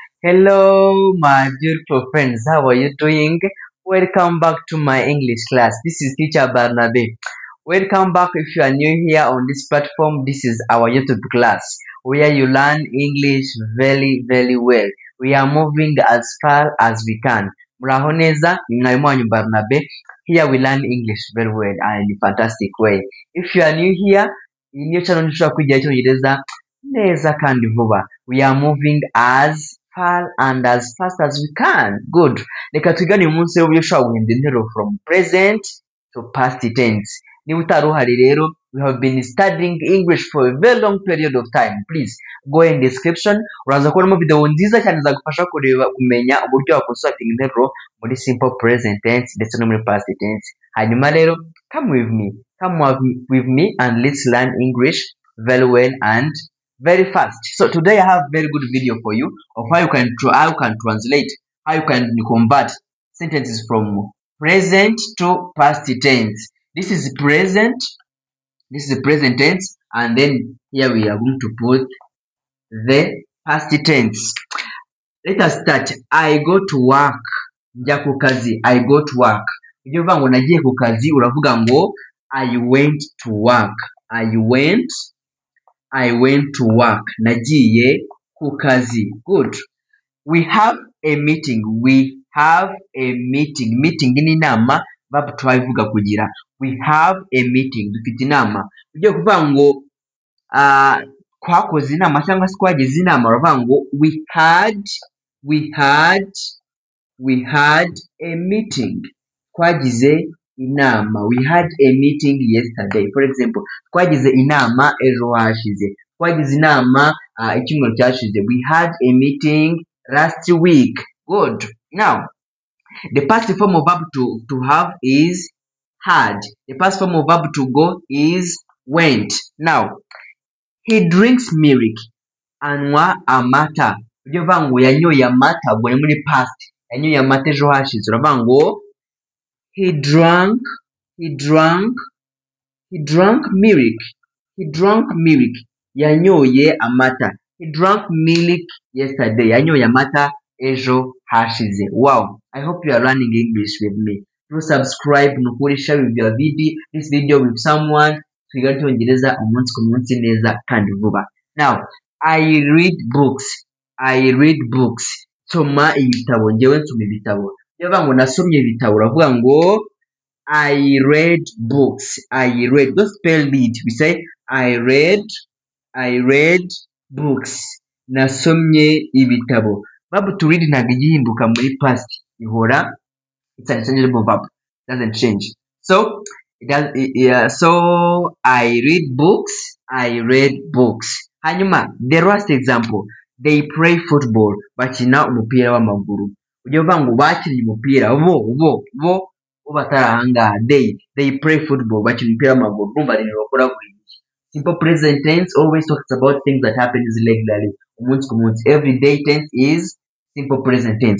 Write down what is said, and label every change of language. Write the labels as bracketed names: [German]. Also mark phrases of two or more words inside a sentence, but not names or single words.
[English] Hello, my beautiful friends. How are you doing? Welcome back to my English class. This is Teacher Barnabe. Welcome back if you are new here on this platform. This is our YouTube class where you learn English very, very well. We are moving as far as we can. [Kinyarwanda] Muraho neza, ni mwalimu wanyu Barnabe. [English] Here we learn English very well and in a fantastic way. If you are new here, [Kinyarwanda] iyi niyo channel nshobora kwigira icyongereza neza kandi vuba. [English] We are moving as far and as fast as we can. Good. [Kinyarwanda] Reka twigane uyu munsi w'uburyo ushobora guhindura interuro [English] from present to past tense. [Kinyarwanda] Niba utari uhari rero, [English] we have been studying English for a very long period of time. Please go in description. [Kinyarwanda] Uraza kubonamo video nziza cyane zagufasha kumenya uburyo wakonstructing interuro muri [English] simple present tense [Kinyarwanda] ndetse no muri [English] past tense. [Kinyarwanda] Hanyuma rero, [English] come with me and let's learn English very well and very fast. So today I have very good video for you of how you can translate, how you can convert sentences from present to past tense. This is present tense, and then here we are going to put the past tense. Let us start. I go to work. [Kinyarwanda] Njya ku kazi. [English] I go to work. [Kinyarwanda] Iyo uvuga ngo nagiye ku kazi uravuga ngo [English] I went to work. I went to work. [Kinyarwanda] Nagiye ku kazi. [English] Good. We have a meeting. [Kinyarwanda] Meeting ni inama verb twabivuga kugira. [English] We have a meeting. [Kinyarwanda] Dufite inama. Ugiye kuvuga ngo twakoze inama cyangwa se twagize inama uravuga ngo [English] we had a meeting. [Kinyarwanda] Twagize inama. [English] We had a meeting yesterday. For example, [Kinyarwanda] twagize inama ejo hashize. Twagize inama icyumweru cyashize. [English] We had a meeting last week. Good. Now, the past form of verb to have is had. The past form of verb to go is went. Now, he drinks milk. [Kinyarwanda] Anywa amata. Ujye uvuga ngo yanyoye amata ubwo ni muri past. Yanyoye amata ejo hashize. Uravuga ngo [English] he drank milk. [Kinyarwanda] Yanyoye amata. [English] He drank milk yesterday. [Kinyarwanda] Yanyoye amata ejo hashize. [English] Wow. I hope you are learning English with me. Do subscribe, nukuri share with your this video with someone. [Kinyarwanda] Twiga cyongereza umunsi ku munsi neza kandi vuba. [English] Now, I read books. [Kinyarwanda] Soma ibitabo. Njyewe nsoma ibitabo. Yavuga ngo nasomye ibitabo uravuga ngo [English] I read books. Don't spell read. We say I read books. [Kinyarwanda] Nasomye ibitabo. [English] Verb to read [Kinyarwanda] ntabwo igihinduka muri past. [English] Ihora it's an interchangeable verb. Doesn't change. So so I read books. Hanyuma the last example. They play football. [Kinyarwanda] Bakina umupira w'amaguru. Ujye uvuga ngo bakinnye umupira bo batarahanga. [English] They play football. [Kinyarwanda] Bakina umupira w'amaguru. Numva rero bakora buri [English] simple present tense always talks about things that happens regularly. [Kinyarwanda] Umunsi ku munsi. [English] Everyday tense is simple present tense.